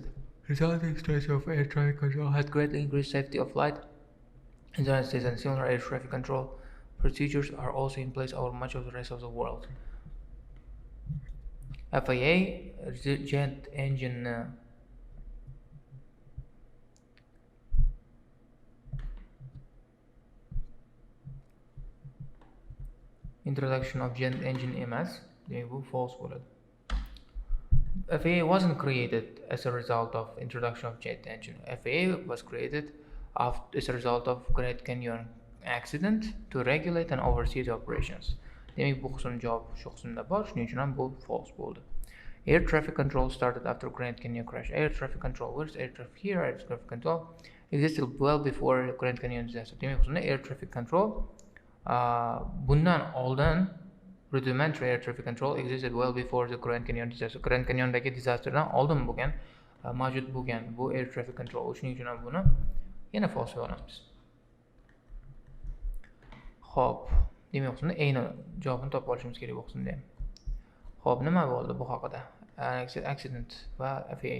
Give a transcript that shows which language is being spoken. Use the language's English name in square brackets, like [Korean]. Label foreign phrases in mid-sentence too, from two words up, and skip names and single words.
[English] Resulting structure of air traffic control had greatly increased safety of flight in the United States, and similar air traffic control procedures are also in place over much of the rest of the world. FAA jet engine introduction of jet engine [Uzbek] emas, bu false bo'ladi. [English] FAA wasn't created as a result of introduction of jet engine. FAA was created as a result of Grand Canyon accident to regulate and oversee the operations. [Uzbek] Demak bu qism javob shu qismda bor, shuning uchun ham bu false bo'ldi. [English] Air traffic control started after Grand Canyon crash. Air traffic control, where's air traffic here? Air traffic control existed well before Grand Canyon disaster. [Uzbek] Demak bu qismda [English] air traffic control [Uzbek] bundan oldin [English] rudimentary air traffic control existed well before the Grand Canyon disaster. [Uzbek] Grand Canyondagi disasterdan oldin bo'lgan, mavjud bo'lgan bu [English] air traffic control. [Uzbek] Shuning uchun ham buni yana false olamiz. Xo'p, demak qismda a'ni javobini topib olishimiz kerak bu qismda ham. Xo'p, nima bo'ldi bu haqida? [English] Accident va FAA.